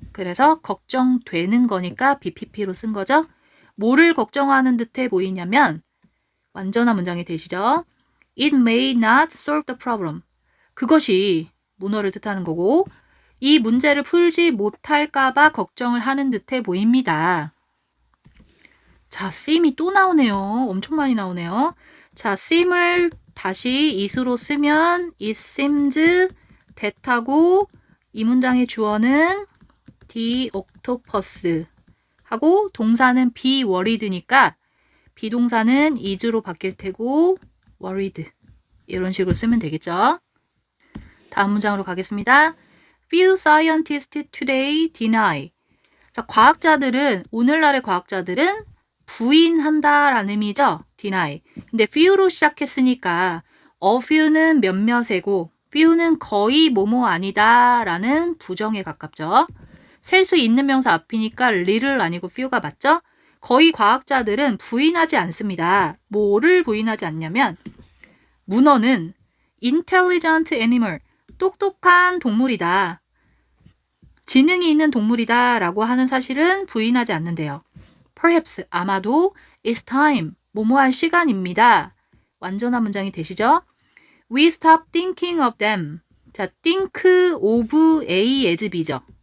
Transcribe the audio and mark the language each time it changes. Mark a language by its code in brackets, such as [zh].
[ko] 그래서 걱정되는 거니까 BPP로 쓴 거죠. 뭐를 걱정하는 듯해 보이냐면 완전한 문장이 되시죠. [en] It may not solve the problem. [ko] 그것이 문어를 뜻하는 거고 이 문제를 풀지 못할까 봐 걱정을 하는 듯해 보입니다. 자, seem이 또 나오네요. 엄청 많이 나오네요. 자, seem을 다시 it으로 쓰면 [en] it seems that [ko] 하고 이 문장의 주어는 [en] the octopus [ko] 하고 동사는 be worried니까 비동사는 is로 바뀔 테고 worried 이런 식으로 쓰면 되겠죠. 다음 문장으로 가겠습니다. [en] Few scientists today deny. [ko] 자, 오늘날의 과학자들은 부인한다라는 의미죠. [en] deny. [ko] 근데 few로 시작했으니까 a few는 몇몇이고 few는 거의 뭐뭐 아니다라는 부정에 가깝죠. 셀 수 있는 명사 앞이니까 little 아니고 few가 맞죠? 거의 과학자들은 부인하지 않습니다. 뭐를 부인하지 않냐면 문어는 [en] intelligent animal, [ko] 똑똑한 동물이다. 지능이 있는 동물이다 라고 하는 사실은 부인하지 않는데요. [en] Perhaps, [ko] 아마도 [en] it's time, [ko] 뭐뭐 할 시간입니다. 완전한 문장이 되시죠? [en] We stop thinking of them. [ko] 자, [en] think of A as B죠.